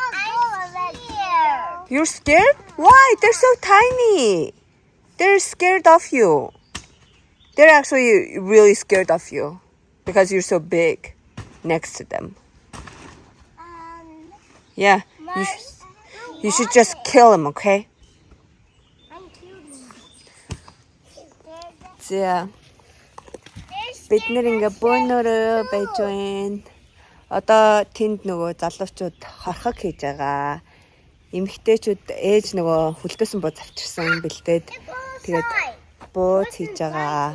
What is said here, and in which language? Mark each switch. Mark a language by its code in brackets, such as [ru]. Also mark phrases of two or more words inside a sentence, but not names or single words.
[en] You're scared? Why? They're so tiny. They're scared of you. They're actually really scared of you because you're so big next to them. Yeah. You should just kill them, okay? [mn] За бид нэр ингээ бөөнөрөө байж байна. Одоо тэнд нөгөө залуучууд хорхог хийж байгаа. Эмэгтэйчүүд ээж нөгөө хүлдээсэн бууз авчирсан бэлдээд тэгээд бууз хийж байгаа.